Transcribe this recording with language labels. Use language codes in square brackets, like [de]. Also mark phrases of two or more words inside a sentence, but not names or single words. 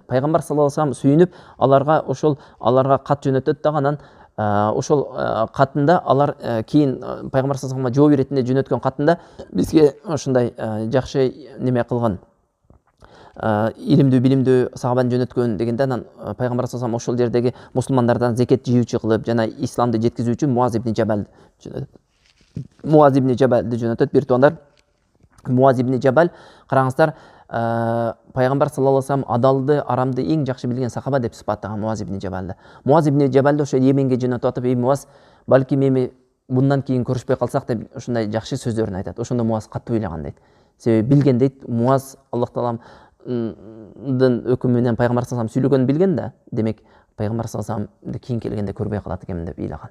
[ky] Пайгамбар [ar] صلى الله عليه وسلم [ky] сүйүнүп, аларга кат жөнөтөт дагы, анан ошол катында алар кийин пайгамбар [ar] صلى الله عليه وسلمга [ky] жооп иретинде жөнөткөн катында бизге ушундай жакшы неме кылган, илимдүү билимдүү сахабаны жөнөткөн дегенде, анан пайгамбар [ar] صلى الله عليه وسلم [ky] ошол жердеги мусулмандардан зекет жыюучу кылып, жана исламды жеткизүүчү Муаз ибн Жабалды жөнөтөт. Бир туугандар, Муаз ибн Жабал, караңыздар, пайгамбар [ar] صلى الله عليه وسلم [ky] адалды, арамды эң жакшы билген сахаба деп сыпаттаган Муаз ибн Жабалды. Муаз ибн Жабалды ошо Йеменге жөнөтүп атып, Муаз, балким эми мындан кийин көрүшпөй калсак деп ушундай жакшы сөздөрүн айтат. Ошондо Муаз катуу ыйлаган дейт. Себеби билген дейт, Муаз Аллах таалам өкүмү менен пайгамбар [ar] صلى الله عليه وسلم [ky] сүйлөгөнүн билген да, демек пайгамбар [ar] صلى الله عليه وسلمды [ky] кийин келгенде көрбөй калат экенмин деп ыйлаган.